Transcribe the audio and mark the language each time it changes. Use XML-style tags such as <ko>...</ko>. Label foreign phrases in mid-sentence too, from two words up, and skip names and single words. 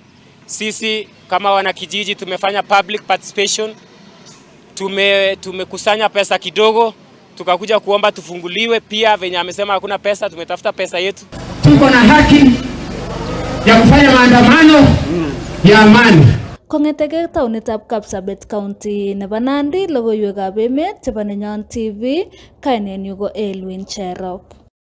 <sw>Sisi kama wana kijiji tumefanya</sw> <en>public participation,</en> <sw>tumekusanya pesa kidogo, tukakuja kuomba tufunguliwe. Pia venye amesema hakuna pesa, tumetafuta pesa yetu. Tuko na haki ya kufanya maandamano ya amani.</sw> <kln>Kong'etege taonitab Kapsabet County nebo Nandi, logoiwekab emet chebo Nenyon TV, kainenyu ko Elwin Cherop.</kln>